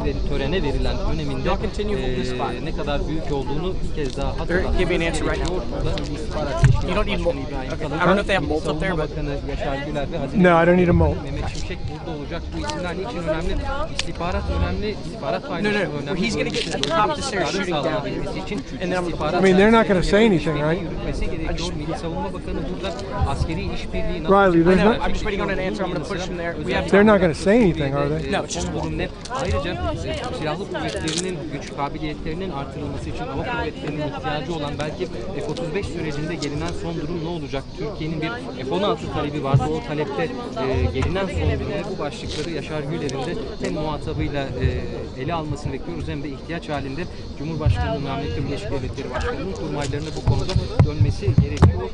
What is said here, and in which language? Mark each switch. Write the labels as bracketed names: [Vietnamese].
[Turkish] Törene verilen öneminde ne kadar büyük olduğunu bir kez daha hatırlatmak gerekiyor. Burada İstihbarat Teşkilatı Başkanı İbrahim Kalın, Savunma Bakanı Yaşar Güler ve Hazine Mehmet Şimşek burada olacak. Bu isimler niçin önemli? İstihbarat önemli, istihbarat paylaşımı önemli. [English] He's going to get to the top of the stairs shooting down. I mean, they're not going to say anything, right? [Turkish] Milli Savunma Bakanı burada askeri işbirliği [English] Riley, there's not. I'm just waiting on an answer. I'm going to push from there. They're not going to say anything, are they? No, it's just [Turkish] ayrıca silahlı kuvvetlerinin güç kabiliyetlerinin artırılması için hava kuvvetlerinin ihtiyacı olan belki F-35 sürecinde gelinen son durum ne olacak? Türkiye'nin bir F-16 talebi vardı. O talepte gelinen son durum ve bu başlıkları Yaşar Güler'in de hem muhatabıyla ele almasını bekliyoruz hem de ihtiyaç halinde Cumhurbaşkanı Amerika Birleşik Devletleri Başkanı'nın kurmaylarına bu konuda dönmesi gerekiyor.